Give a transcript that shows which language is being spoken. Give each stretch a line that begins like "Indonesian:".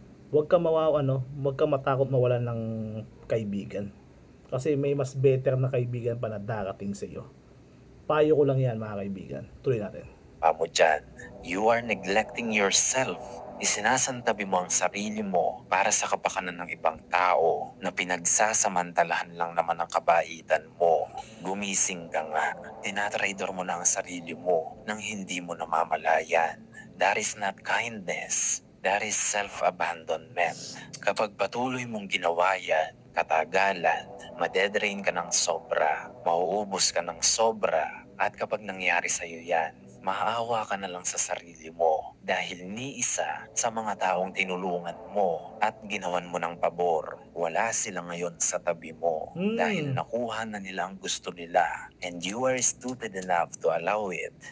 Filipino: Huwag ka matakot mawalan ng kaibigan. Kasi may mas better na kaibigan pa na darating sa iyo. Payo ko lang yan, mga kaibigan. Tuloy natin. Mo dyan,
English: you are neglecting yourself.
Filipino: Isinasantabi mo ang sarili mo para sa kapakanan ng ibang tao na pinagsasamantalahan lang naman ang kabaitan mo. Gumising ka nga. Tinatraidor mo na ang sarili mo nang hindi mo namamalayan.
English: That is not kindness. That is self-abandonment.
Filipino: Kapag patuloy mong ginawa yan, katagalan, madedrain ka ng sobra, mauubos ka ng sobra, at kapag nangyari sa'yo yan, maawa ka na lang sa sarili mo dahil ni isa sa mga taong tinulungan mo at ginawan mo ng pabor, wala sila ngayon sa tabi mo dahil nakuha na nila ang gusto nila
English: and you are stupid enough to allow it.